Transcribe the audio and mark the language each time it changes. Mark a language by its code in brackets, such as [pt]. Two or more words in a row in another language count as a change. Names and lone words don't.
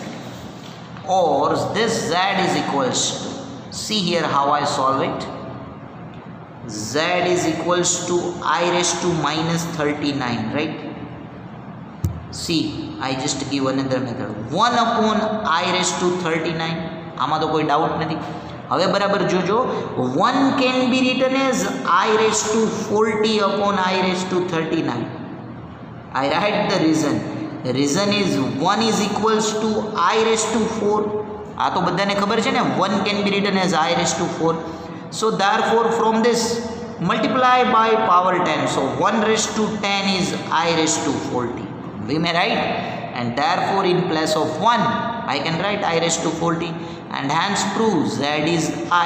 [en] Or this Z is equals to, see here how I solve it. Z is equals to I raised to minus 39, right? See, I just give another method. 1 upon I raised to 39. [gu] આમાં તો કોઈ ડાઉટ નથી. હવે બરાબર જોજો, [en] 1 can be written as I raised to 40 upon I raised to 39. I write the reason. Reason is 1 is equals to I raised to 4. [gu] આ તો બધાને ખબર છે ને, [en] 1 can be written as I raised to 4. So therefore from this multiply by power 10. So 1 raised to 10 is I raised to 40. We may write, and therefore in place of 1 I can write I raised to 40, and hence prove Z is I.